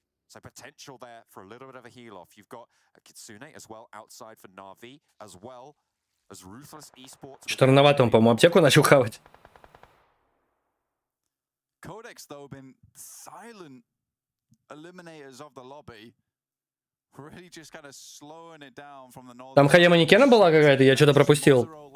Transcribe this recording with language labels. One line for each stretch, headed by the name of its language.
English: So potential there for a little bit of a heal off. You've got a Kitsune as well outside for Na'Vi, as well as Ruthless Esports.
Russian: Что рановато он, по-моему, аптеку начал хавать.
English: Codex, though, been silent eliminators of the lobby. Really just kind of slowing it down from the north.
Russian: Там ХЕ манекена была какая-то, я что-то пропустил.